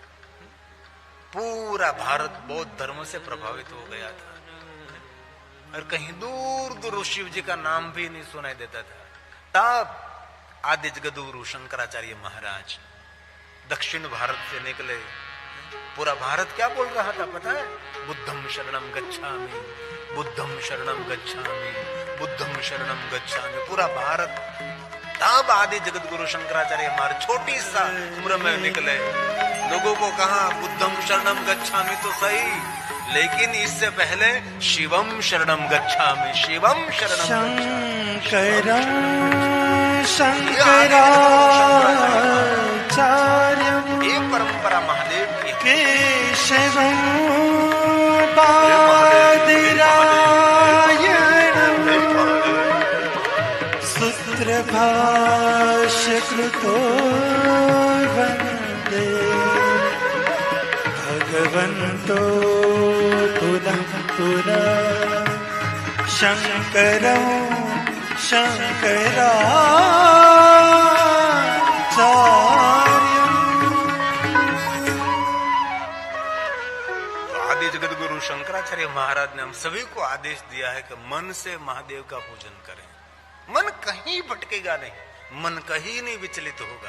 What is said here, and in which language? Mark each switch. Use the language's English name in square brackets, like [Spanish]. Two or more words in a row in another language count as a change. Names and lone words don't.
[Hindi] पूरा भारत बौद्ध धर्म से प्रभावित हो गया था और कहीं दूर दूर शिव जी का नाम भी नहीं सुनाई देता था। तब आदि जगत गुरु शंकराचार्य महाराज दक्षिण भारत से निकले। पूरा भारत क्या बोल रहा था पता है? [Pali] बुद्धम शरणम गच्छामि, बुद्धम शरणम गच्छामि, बुद्धम शरणम गच्छामि। [Hindi] पूरा भारत। तब आदि जगत गुरु शंकराचार्य महाराज छोटी सा उम्र में निकले, लोगों को कहा [Pali] बुद्धम शरणम गच्छामि [Hindi] तो सही, लेकिन इससे पहले [Sanskrit] शिवम शरणम गच्छामि, शिवम शरणम शंकरं शंकराचार्यं [Hindi] ये परंपरा महादेव की [Sanskrit] केशवं बादरायणं सूत्रभाष्य कृतो वन्दे भगवन्तो पुनः पुनः शंकरं शंकराचार्यं। [Hindi] आदि जगत गुरु शंकराचार्य महाराज ने हम सभी को आदेश दिया है कि मन से महादेव का पूजन करें। मन कहीं भटकेगा नहीं, मन कहीं नहीं विचलित होगा।